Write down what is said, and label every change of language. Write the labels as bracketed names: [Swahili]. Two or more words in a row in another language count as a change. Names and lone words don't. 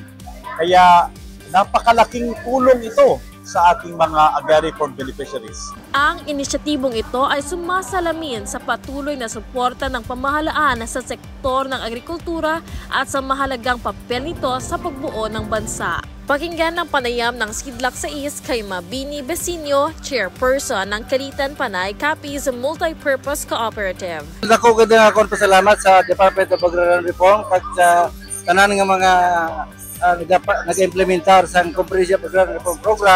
[Filipino] Kaya napakalaking tulong ito sa ating mga agrarian reform beneficiaries. Ang inisyatibong ito ay sumasalamin sa patuloy na suporta ng pamahalaan sa sektor ng agrikultura at sa mahalagang papel nito sa pagbuo ng bansa. Pakinggan ng panayam ng Sidlak Sais kay Mabini Besinio, Chairperson ng Kalitan Panay Capiz Multipurpose Cooperative. [Hiligaynon] Ako ganda akong pasalamat sa Department of Agrarian Reform at sa tanan ng mga nag-implementar sa Comprehensive Agrarian Reform Program.